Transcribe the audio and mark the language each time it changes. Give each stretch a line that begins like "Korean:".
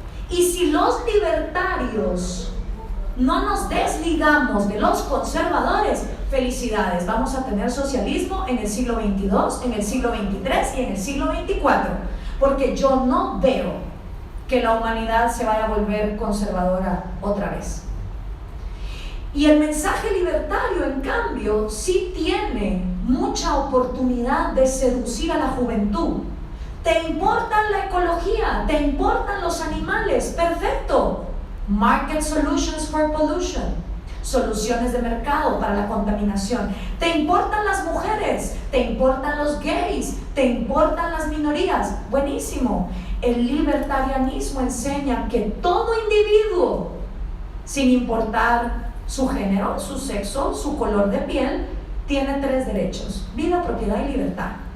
Spanish: Y si los libertarios no nos desligamos de los conservadores, felicidades, vamos a tener socialismo en el siglo XXII, en el siglo XXIII y en el siglo XXIV, porque yo no veo que la humanidad se vaya a volver conservadora otra vez. Y el mensaje libertario, en cambio, sí tiene mucha oportunidad de seducir a la juventud. ¿Te importa la ecología? ¿Te importan los animales? Perfecto.
English: Market solutions for pollution.
Spanish: Soluciones de mercado para la contaminación. ¿Te importan las mujeres? ¿Te importan los gays? ¿Te importan las minorías? Buenísimo. El libertarianismo enseña que todo individuo, sin importar su género, su sexo, su color de piel, tiene 3 derechos: vida, propiedad y libertad.